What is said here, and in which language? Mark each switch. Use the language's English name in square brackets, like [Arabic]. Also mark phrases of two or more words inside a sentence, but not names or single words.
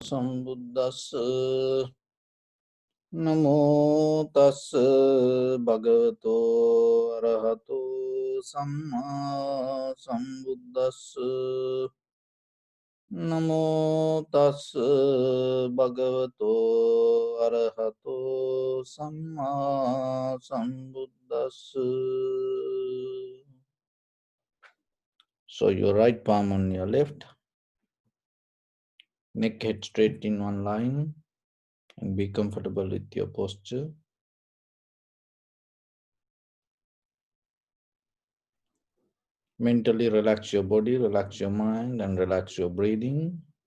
[Pali] Sambuddhassa Namo tassa bhagavato arahato samma sambuddhassa Namo tassa bhagavato arahato samma sambuddhassa. [English] So your right palm on your left, neck head straight in one line, and be comfortable with your posture. Mentally relax your body, relax your mind, and relax your breathing.